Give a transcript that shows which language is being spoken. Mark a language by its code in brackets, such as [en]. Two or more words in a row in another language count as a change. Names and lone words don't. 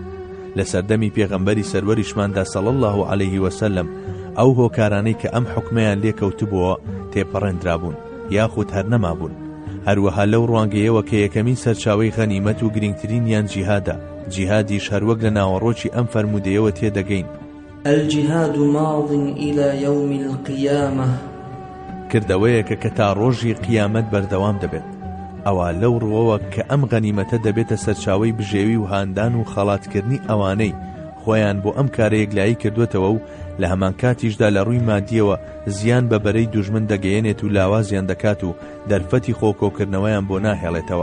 [ckb] لە سەردەمی پێغەمبەری سەروەریشماندا [ar] صلی الله علیه وسلم [ckb] ئەو هۆکارانەی کە ئەم حکمەیان لێکەوتبووە تێپەڕێنرابوون یاخود هەر نەمابوون. هەروەها لەو ڕوانگەیەوە کە یەکەمین سەرچاوەی غەنیمەت و گرنگترینیان جیهادە، جیهادیش هەروەک لە ناوەڕۆکی ئەم فەرمودەیەوە تێدەگەین: [ar] الجهاد ماض إلى يوم القيامة، [ckb] کردەوەیەکە کە تا ڕۆژی قیامەت بەردەوام دەبێت. ئەوە لەو ڕووەوە کە ئەم غەنیمەتە دەبێتە سەرچاوەی بژێوی و هاندان و خەڵاتکردنی ئەوانەی خۆیان بۆ ئەم کارە یەکلایی کردوێتەوە و لە هەمان کاتیشدا لە ڕووی مادیەوە زیان بە بەرەی دوژمن دەگەیەنێت و لاوازیان دەکات و دەرفەتی خۆکۆکردنەوەیان بۆ ناهێڵێتەوە.